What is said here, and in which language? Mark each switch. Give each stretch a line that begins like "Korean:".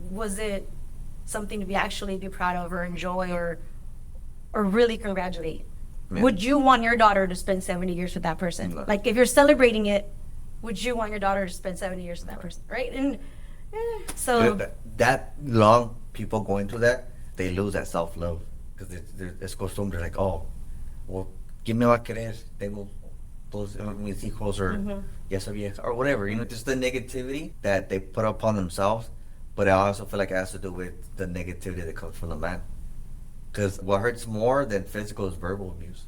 English: was it something to be proud of or enjoy or really congratulate? Yeah. Would you want your daughter to spend 70 years with that person? No. Like, if you're celebrating it, would you want your daughter to spend 70 years with that person? Right? And so That long people going through that, they lose that self love because it's
Spanish: costumbre.
English: Like, oh, well,
Spanish: ¿quién me va a querer? Tengo todos mis hijos or ya esa vieja
English: or whatever. You know, just the negativity that they put upon themselves. But I also feel like it has to do with the negativity that comes from the man. Because what hurts more than physical is verbal abuse.